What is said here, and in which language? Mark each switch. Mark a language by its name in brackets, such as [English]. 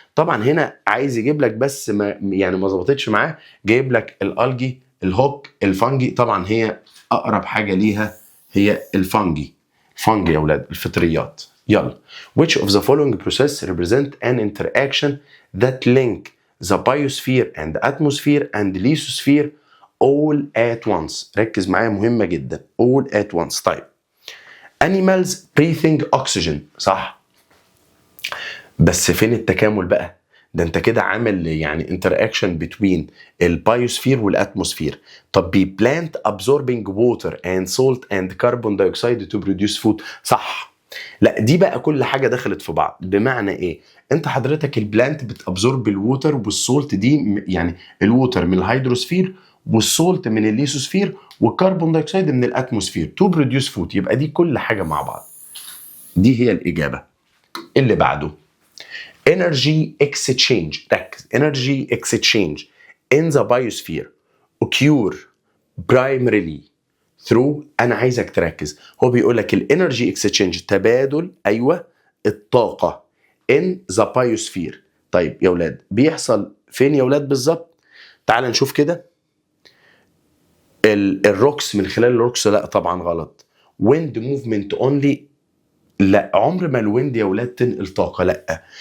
[Arabic] طبعا هنا عايز يجيب لك بس ما ظبطتش معاه، جايب لك الالجي، الهوك، الفانجي. طبعا هي اقرب حاجه ليها هي الفانجي. فانجي يا اولاد، الفطريات. يلا. [English] Which of the following process represent an interaction that link the biosphere and the atmosphere and the lithosphere all at once؟ ركز معايا، مهمة جدا. all at once. طيب. Animals breathing oxygen. صح. [Arabic] بس فين التكامل بقى؟ ده انت كده عامل يعني interaction between البايوسفير والاتموسفير. [English] طب be plant absorbing water and salt and carbon dioxide to produce food. [Arabic] صح. لا، دي بقى كل حاجه دخلت في بعض. بمعنى ايه؟ انت حضرتك البلانت بتابزورب الووتر والسولت، دي يعني الووتر من الهيدروسفير والسولت من الليثوسفير والكربون دايوكسيد من الاتموسفير تو بروديوس فود. يبقى دي كل حاجه مع بعض. دي هي الاجابه. اللي بعده energy exchange. ركز. [English] energy exchange in the biosphere occur primarily through. [Arabic] انا عايزك تركز، هو بيقول لك الانرجي اكسشينج تبادل، ايوه، الطاقه in the biosphere. طيب يا اولاد بيحصل فين يا اولاد بالظبط؟ تعال نشوف كده. الروكس، من خلال الروكس؟ لا طبعا غلط. wind movement only؟ لا، عمر ما الويند يا اولاد تنقل طاقه. لا.